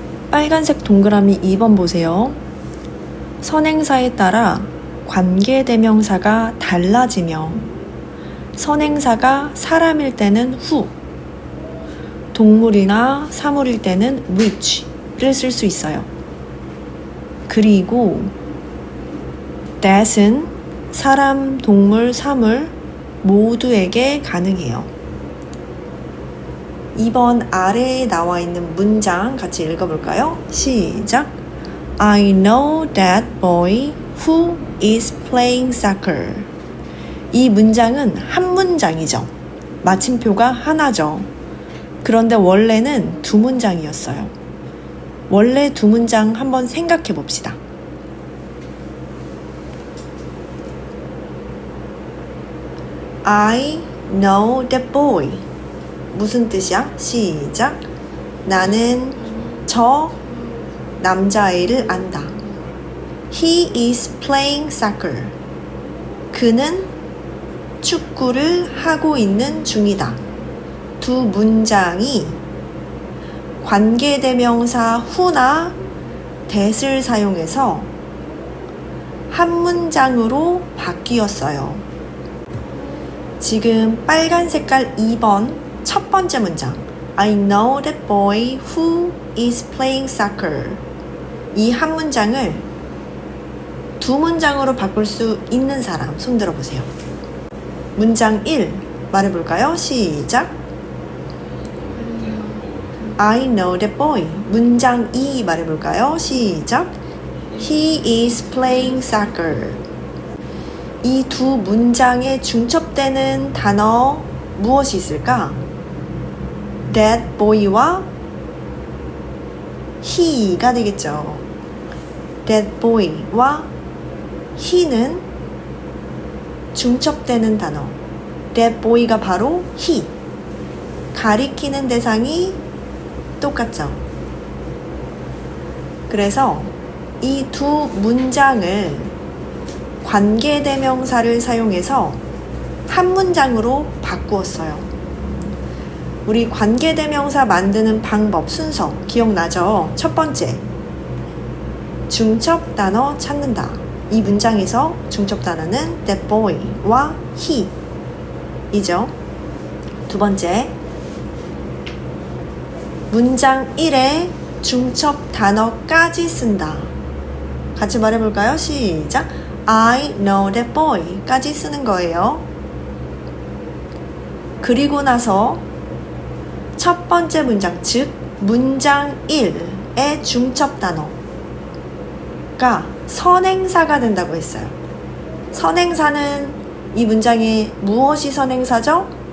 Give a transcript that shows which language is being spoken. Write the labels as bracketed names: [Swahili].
[Korean] 빨간색 동그라미 2번 보세요. 선행사에 따라 관계대명사가 달라지며 선행사가 사람일 때는 who, 동물이나 사물일 때는 which를 쓸 수 있어요. 그리고 that은 사람, 동물, 사물 모두에게 가능해요. 2번 아래에 나와 있는 문장 같이 읽어볼까요? 시작. [English] I know that boy who is playing soccer. [Korean] 이 문장은 한 문장이죠. 마침표가 하나죠. 그런데 원래는 두 문장이었어요. 원래 두 문장 한번 생각해 봅시다. [English] I know that boy. [Korean] 무슨 뜻이야? 시작. 나는 저 남자아이를 안다. [English] He is playing soccer. [Korean] 그는 축구를 하고 있는 중이다. 두 문장이 관계대명사 who나 that을 사용해서 한 문장으로 바뀌었어요. 지금 빨간 색깔 2번 첫 번째 문장 [English] I know that boy who is playing soccer. [Korean] 이 한 문장을 두 문장으로 바꿀 수 있는 사람 손 들어보세요. 문장 1 말해볼까요? 시작. [English] I know that boy. [Korean] 문장 2 말해볼까요? 시작. [English] He is playing soccer. [Korean] 이 두 문장에 중첩되는 단어 무엇이 있을까? That boy와 he가 되겠죠. That boy와 he는 중첩되는 단어. That boy가 바로 he. 가리키는 대상이 똑같죠. 그래서 이 두 문장을 관계대명사를 사용해서 한 문장으로 바꾸었어요. 우리 관계대명사 만드는 방법, 순서 기억나죠? 첫 번째, 중첩 단어 찾는다. 이 문장에서 중첩 단어는 that boy와 he 이죠. 두 번째, 문장 1에 중첩 단어까지 쓴다. 같이 말해볼까요? 시작. [English] I know that boy [Korean] 까지 쓰는 거예요. 그리고 나서 첫 번째 문장, 즉 문장 1의 중첩 단어가 선행사가 된다고 했어요. 선행사는 이 문장에 무엇이 선행사죠?